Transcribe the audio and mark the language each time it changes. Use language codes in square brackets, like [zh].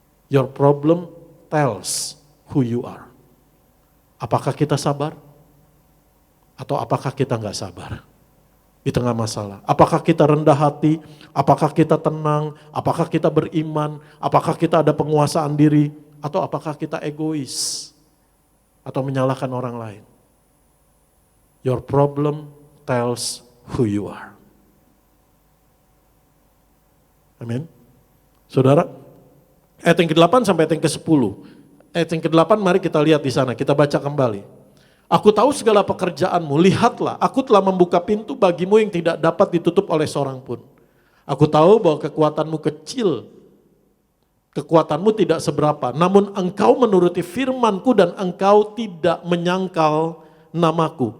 [en] Your problem tells who you are. [id] Apakah kita sabar? Atau apakah kita enggak sabar? Di tengah masalah. Apakah kita rendah hati? Apakah kita tenang? Apakah kita beriman? Apakah kita ada penguasaan diri? Atau apakah kita egois? Atau menyalahkan orang lain? [en] Your problem tells who you are. [id] Amin. Saudara, ayat yang ke-8 sampai ayat yang ke-10. Ayat yang ke-8 mari kita lihat di sana, kita baca kembali. Aku tahu segala pekerjaanmu, lihatlah, aku telah membuka pintu bagimu yang tidak dapat ditutup oleh seorang pun. Aku tahu bahwa kekuatanmu kecil, kekuatanmu tidak seberapa, namun engkau menuruti firmanku dan engkau tidak menyangkal namaku.